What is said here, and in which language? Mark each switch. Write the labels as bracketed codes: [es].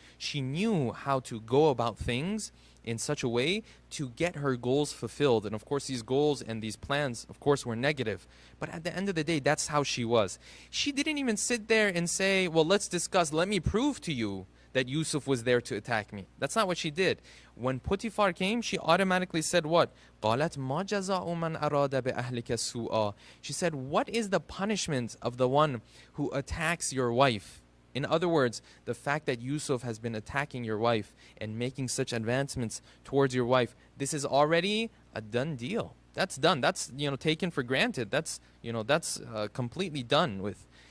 [en] She knew how to go about things in such a way to get her goals fulfilled. And of course these goals and these plans of course were negative. But at the end of the day, that's how she was. She didn't even sit there and say, well, let's discuss, let me prove to you that Yusuf was there to attack me. That's not what she did. When Potiphar came, she automatically said what? [ar] قالت ما جزاء من أراد بأهلك سوءا. [en] She said, what is the punishment of the one who attacks your wife? In other words, the fact that Yusuf has been attacking your wife and making such advancements towards your wife, this is already a done deal. That's done. That's, taken for granted. That's completely done with.